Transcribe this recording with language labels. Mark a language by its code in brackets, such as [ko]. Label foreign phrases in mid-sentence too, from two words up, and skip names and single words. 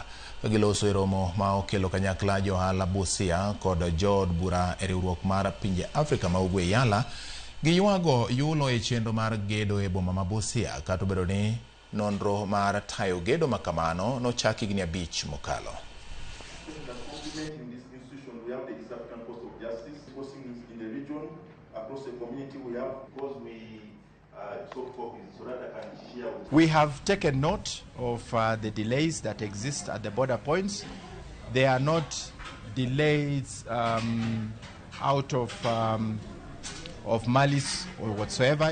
[luo] Kagiloso e romo ma okelo kanyakla johala Busia kod jood bura e riwruok mar pinje Afrika ma ugwe yala ywago yulo e chenro mar gedo e boma ma Busia kata obedo ni nonro mar tayo gedo makamano no chaki higni 5 mokalo. [en] We have taken note of the delays that exist at the border points. They are not delays out of malice or whatsoever.